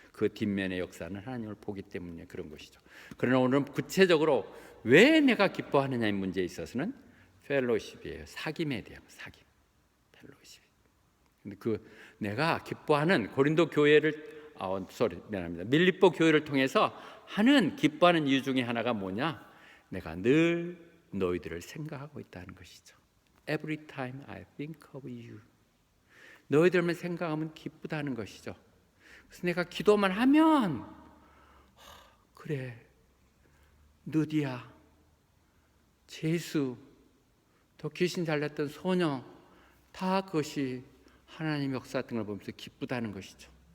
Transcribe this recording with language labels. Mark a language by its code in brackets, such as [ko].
[ko] 그 뒷면의 역사는 하나님을 보기 때문에 그런 것이죠. 그러나 오늘은 구체적으로 왜 내가 기뻐하느냐의 문제에 있어서는 펠로십이에요. 사귐에 대한 사귐. 펠로십. 근데 내가 기뻐하는 고린도 교회를 미안합니다. 밀립보 교회를 통해서 하는 기뻐하는 이유 중에 하나가 뭐냐? 내가 늘 너희들을 생각하고 있다는 것이죠. [en] Every time I think of you. [ko] 너희들만 생각하면 기쁘다는 것이죠. 그래서 내가 기도만 하면 그래, 느디야, 제수, 또 귀신 잘렸던 소녀, 다 그것이 하나님의 역사했던 걸 보면서 기쁘다는 것이죠.